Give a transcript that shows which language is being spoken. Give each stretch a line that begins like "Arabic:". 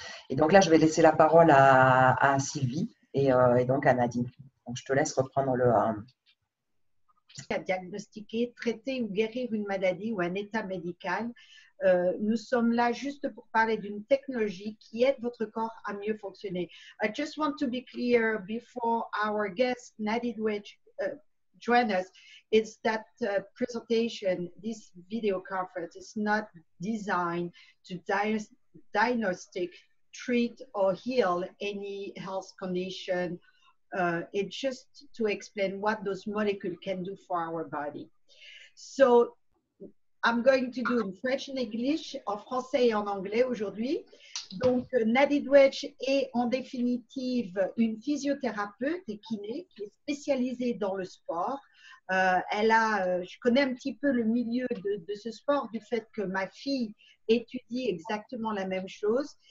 French: Et donc là, je vais laisser la parole à Sylvie et donc à Nadine. Donc, je te laisse reprendre le… À diagnostiquer, traiter ou guérir une maladie ou un état médical. Nous sommes là juste pour parler d'une technologie qui aide votre corps à mieux fonctionner.
English: I just want to be clear before our guest, Nadine Wedge, join us, is that presentation, this video conference is not designed to diagnostic, treat, or heal any health condition. It's just to explain what those molecules can do for our body. So I'm going to do in French and English,
French: en français et en anglais aujourd'hui. Donc, Nadine Wedge est en définitive une physiothérapeute et kiné qui est spécialisée dans le sport. Je connais un petit peu le milieu de ce sport du fait que ma fille étudie exactement la même chose.